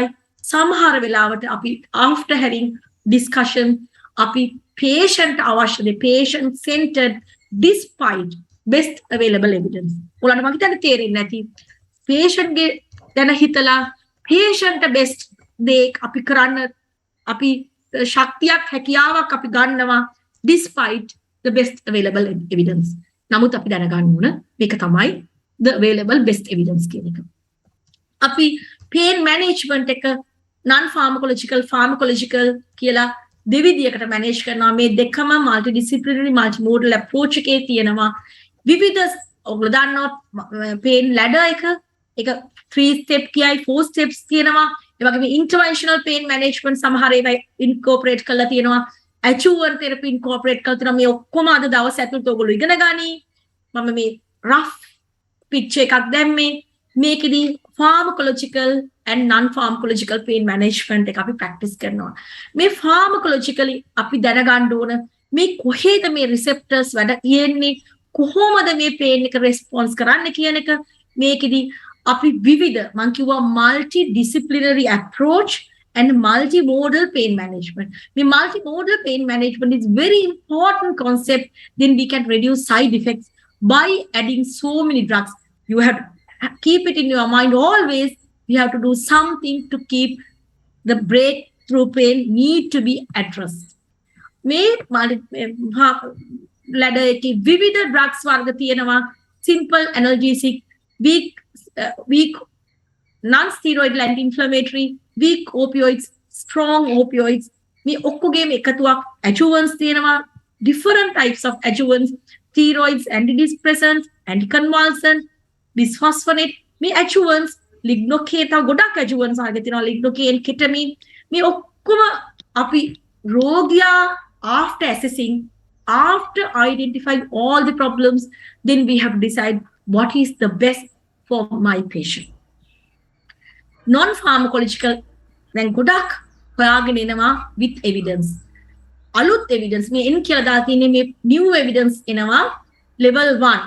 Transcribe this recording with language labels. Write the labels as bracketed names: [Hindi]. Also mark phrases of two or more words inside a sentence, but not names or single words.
[Sinhala] සමහර වෙලාවට අපි [English] after having discussion [Sinhala] අපි patient අවශ්‍ය දේ [English] patient centered despite best available evidence. [Sinhala] ඔයාලට මම හිතන්නේ තේරෙන්නේ නැති patient ගේ දැන හිතලා [English] patient best [Sinhala] දේ අපි කරන්න අපි ශක්තියක් හැකියාවක් අපි ගන්නවා [English] despite the best available evidence. [Sinhala] නමුත් අපි දැනගන්න ඕන මේක තමයි [English] the available best evidence [Sinhala] කියන එක. අපි [English] pain management [Sinhala] එක [English] non pharmacological [Sinhala] කියලා දෙවිදියකට manage කරනවා. මේ දෙකම [English] multidisciplinary multimodal approach [Sinhala] එකේ තියෙනවා. විවිධ ඔයගොල්ලෝ දන්නවා [English] pain ladder [Sinhala] එක 3 step කියයි 4 steps තියෙනවා. ඒ වගේම [English] interventional pain management [Sinhala] සමහර ඒවා incorporate කරලා තියෙනවා. [English] Acupuncture therapy incorporate [Sinhala] කරලා තියෙනවා. මේ ඔක්කොම අද දවස් ඇතුළත ඔයගොල්ලෝ ඉගෙන ගනි. මම මේ [English] rough picture [Sinhala] එකක් දැම්මේ. මේකෙදි [English] pharmacological and non-pharmacological pain management [Sinhala] එක අපි practice කරනවා. මේ pharmacologically අපි දැනගන්න ඕන මේ කොහේද මේ receptors වැඩ තියෙන්නේ, කොහොමද මේ pain එක response කරන්නේ කියන එක. මේකෙදි අපි විවිධ මම කිව්වා [English] multidisciplinary approach and multimodal pain management. මේ multimodal pain management is very important concept. Then we can reduce side effects by adding so many drugs. You have to keep it in your mind always. You have to do something to keep the breakthrough pain need to be addressed. [Sinhala] මේ ladder එකේ විවිධ drugs වර්ග තියෙනවා. [English] Simple analgesic, weak non-steroidal anti-inflammatory, weak opioids, strong opioids. [Sinhala] මේ ඔක්කොගේම එකතුවක් adjuvants තියෙනවා. [English] Different types of adjuvants, steroids, antidepressants, anticonvulsant, bisphosphonate. [Sinhala] මේ [English] adjuvants lignocaine [Sinhala] තව ගොඩක් adjuvants ආගෙන තියෙනවා. [English] lignocaine, ketamine. [Sinhala] මේ ඔක්කොම අපි රෝගියා [English] after assessing, after identifying all the problems, then we have to decide what is the best for my patient. [Sinhala] Non-pharmacological දැන් ගොඩක් හොයාගෙන එනවා [English] with evidence. [Sinhala] අලුත් evidence මේ එන් කියලා දාලා තියෙන්නේ මේ [English] new evidence [Sinhala] එනවා level 1.